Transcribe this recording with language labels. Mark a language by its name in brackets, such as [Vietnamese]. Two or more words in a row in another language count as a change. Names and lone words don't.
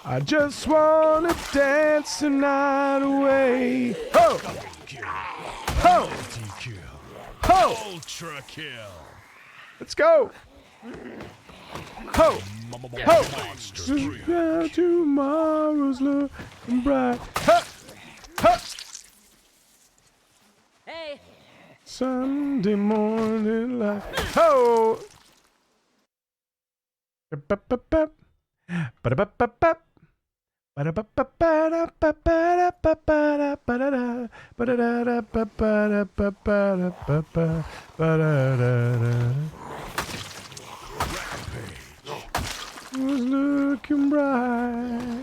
[English] I just wanna dance the night away. Ho! Ho! Multi-kill. Ho! Ultra kill. Let's go! Ho! Ho! Monster spree. Now tomorrow's looking bright. Ha! Ha! Hey! Sunday morning light. Ho! Ba-ba-ba-ba. Ba-da-ba-ba-ba. Was looking bright.